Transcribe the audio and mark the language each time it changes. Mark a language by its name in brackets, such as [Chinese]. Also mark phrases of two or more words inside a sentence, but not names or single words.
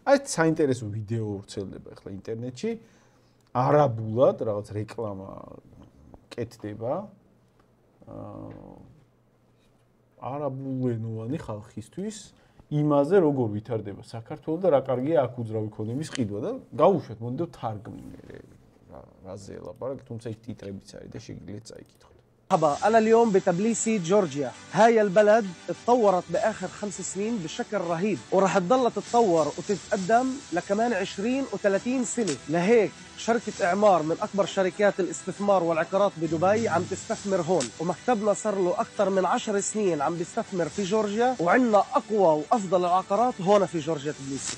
[Georgian] საერთოდ საინტერესო ვიდეო ვრცელდება ახლა ინტერნეტში. არაბულად რაღაც რეკლამა კეთდება. არაბულენოვანი ხალხისთვის იმაზე როგორ ვითარდება საქართველო და რა კარგია აქ უძრავი ქონების ყიდვა და გავუშვათ მოდი თარგმნი რაზე ელაპარაკ თუმცა იქ ტიტრებიც არის და შეგიძლიათ წაიკითხოთ. [Arabic] أنا اليوم بتبليسي جورجيا. هاي البلد اتطورت بآخر 5 سنين بشكل رهيب وراح تضل تتطور وتتقدم لكمان 20 و30 سنة. لهيك شركة إعمار من أكبر شركات الاستثمار والعقارات بدبي عم تستثمر هون ومكتبنا صار له أكثر من 10 سنين عم بيستثمر في جورجيا وعندنا أقوى وأفضل العقارات هون في جورجيا تبليسي.